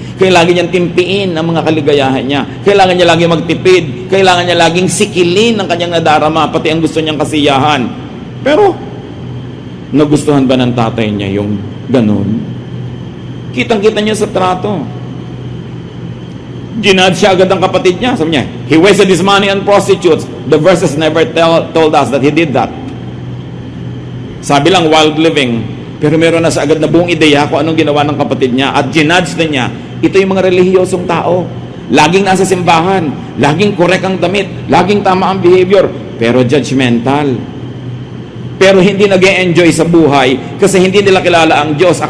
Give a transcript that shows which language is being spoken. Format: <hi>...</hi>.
<tl>Kailangan niyang timpiin ang mga kaligayahan niya. Kailangan niya lagi magtipid. Kailangan niya laging sikilin ang kanyang nadarama, pati ang gusto niyang kasiyahan. Pero, Nagustuhan ba ng tatay niya yung ganun? Kitang-kita niya sa trato. Ginad siya agad ang kapatid niya. Sabi niya,</tl> <en>he wasted his money on prostitutes. The verses never told us that he did that.</en> <tl>Sabi lang,</tl> <en>wild living.</en> <tl>Pero meron na sa agad na buong ideya kung anong ginawa ng kapatid niya. At ginudge na niya, ito yung mga relihiyosong tao. Laging nasa simbahan, laging correct ang damit, laging tama ang behavior, pero judgmental. Pero hindi nag-e-enjoy sa buhay kasi hindi nila kilala ang Diyos.</tl>